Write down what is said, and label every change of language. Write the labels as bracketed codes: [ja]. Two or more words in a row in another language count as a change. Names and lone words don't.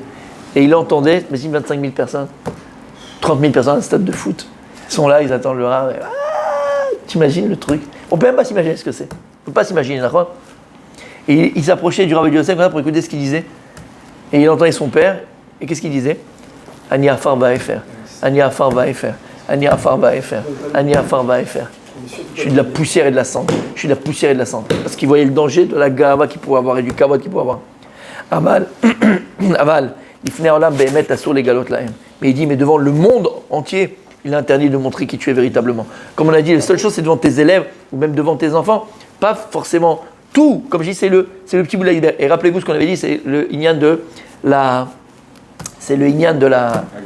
[fr] Et il entendait, mais 25 000 personnes, 30 000 personnes à un stade de foot. Ils sont là, ils attendent le Rav. T'imagines le truc? On ne peut même pas s'imaginer ce que c'est. On ne peut pas s'imaginer, d'accord? Et il s'approchait du Rav Yosef pour écouter ce qu'il disait. Et il entendait son père, et qu'est-ce qu'il disait? [he] אני עפר באפר, אני עפר באפר, אני עפר באפר, אני עפר באפר. [fr] Je suis de la poussière et de la cendre. Je suis de la poussière et de la cendre. Parce qu'il voyait le danger de la gava qu'il pouvait avoir et du kavod qu'il pouvait avoir. [he] אבל, לפני עולם באמת אסור לגלות להם. [fr] Mais il dit, mais devant le monde entier, il est interdit de montrer qui tu es véritablement. Comme on a dit, la seule chose, c'est devant tes élèves ou même devant tes enfants. Pas forcément tout. Comme je dis, c'est le petit bout de l'iceberg. Et rappelez-vous ce qu'on avait dit, c'est le inyan de la... C'est le inyan de la...